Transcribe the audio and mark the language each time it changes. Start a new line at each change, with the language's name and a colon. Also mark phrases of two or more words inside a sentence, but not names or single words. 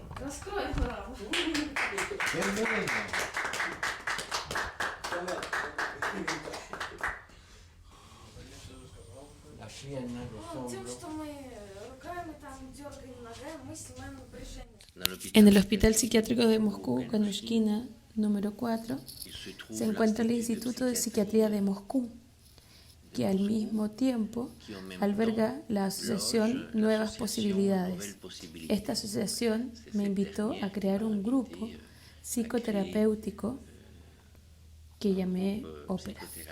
Russian: Раскрой главу. Тем, что мы руками там дергаем, ногами, мы снимаем напряжение.
Spanish: En el Hospital Psiquiátrico de Moscú, Kanushkina, número 4, se encuentra el Instituto de Psiquiatría de Moscú, que al mismo tiempo alberga la asociación Nuevas Posibilidades. Esta asociación me invitó a crear un grupo psicoterapéutico que llamé Ópera.